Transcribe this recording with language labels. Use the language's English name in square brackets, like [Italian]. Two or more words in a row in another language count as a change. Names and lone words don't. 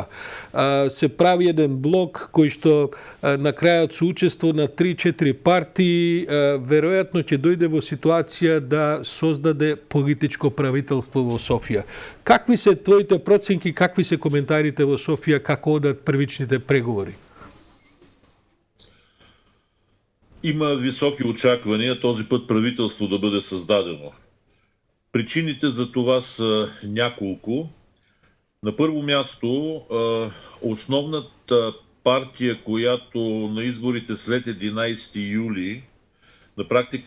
[Macedonian] Се прави еден блок кој што на крајот со учество на 3-4 партии веројатно ќе дојде во ситуација да создаде политичко правителство во Софија. Какви се твоите проценки, какви се коментарите во Софија, како одат првичните преговори? [Bulgarian] Има високи очаквания този път правителство да бъде създадено. Причините за това са няколко. На първо място, основната партия, която на изборите след 11 юли на практика